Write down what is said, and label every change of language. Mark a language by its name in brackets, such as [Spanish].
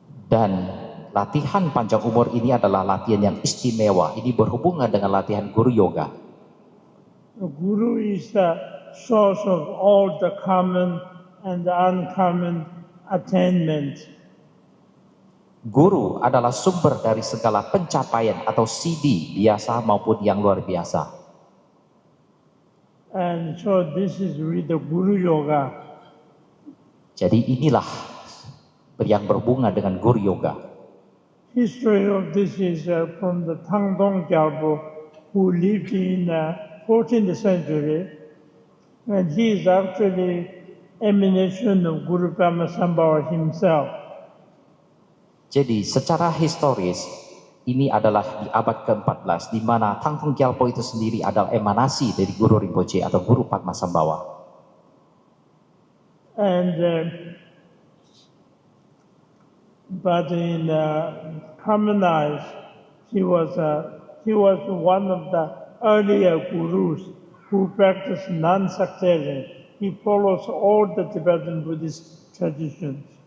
[Indonesian] Dan latihan panjang umur ini adalah latihan yang istimewa. Ini berhubungan dengan latihan Guru Yoga. [English] The Guru is the source of all the common and the uncommon attainment. [Indonesian] Guru adalah sumber dari segala pencapaian atau CD biasa maupun yang luar biasa. [English] And so this is with the Guru Yoga. [Indonesian] Jadi inilah yang berhubungan dengan Guru Yoga. [English] History of this is from the Tangdong Gyalpo, who lived in 14th century, and he is actually emanation of Guru Pamasambhava himself. [Indonesian] Jadi secara historis ini adalah di abad ke-14 di mana Tangdong Gyalpo itu sendiri adalah emanasi dari Guru Rinpoche atau Guru Padmasambhava. [English] And but in common eyes, he was one of the earlier gurus who practiced non-sectarian. He follows all the Tibetan Buddhist traditions.